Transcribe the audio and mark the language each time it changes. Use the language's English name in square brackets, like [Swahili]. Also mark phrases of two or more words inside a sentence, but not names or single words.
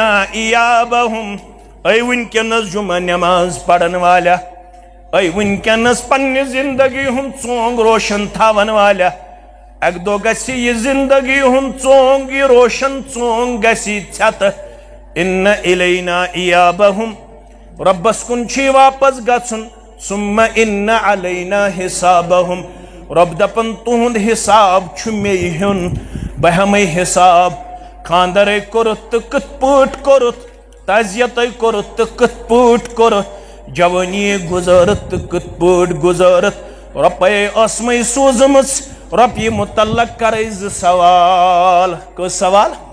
[Kashmiri] ایابہم اے وٕنکٮ۪نس جمعہ نٮ۪ماز پرن والیہ اے وٕنکٮ۪نس پننہِ زندگی ہُنٛد ژونگ روشن تھاون والیہ اکہِ دۄہ گژھِ یہِ زندگی ہُنٛد ژونگ یہِ روشن ژونگ گژھِ ژھٮ۪تہٕ [Arabic] اِنَّ اِلینا ایابہم [Kashmiri] رۄبس کُن چھُے واپس گژھُن [Arabic] ثُمَّ اِنَّ علینا حسابہم [Kashmiri] رۄب دپان تُہُنٛد حساب چھُ مے ہیوٚن بہٕ ہٮ۪مے حساب خاندرے کوٚرُتھ تہٕ کِتھ پٲٹھۍ کوٚرُتھ تعزیتے کوٚرُتھ تہٕ کِتھ پٲٹھۍ کوٚرُتھ جوٲنی گُزٲرِتھ تہٕ کِتھ پٲٹھۍ گُزٲرِتھ رۄپے ٲسمٕے سوٗزمٕژ رۄپیہِ مُتعلق کرے زٕ سوال کٔژ سوال